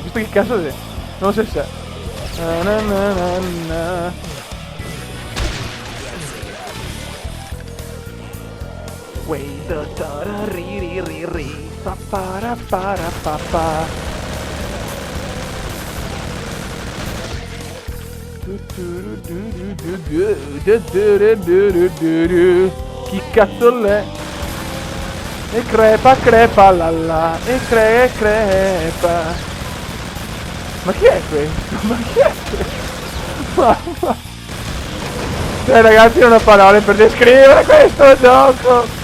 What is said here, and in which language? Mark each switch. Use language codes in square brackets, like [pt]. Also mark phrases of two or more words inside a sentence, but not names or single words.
[it] Questo che cazzo è? Non so se Wait, ri ri ri ri pa para para pa pa. Chi cazzo l'è? E crepa crepa la la. E crepa. Ma chi è questo? Ma chi è questo? Mamma. Cioè ragazzi, non ho parole per descrivere questo gioco.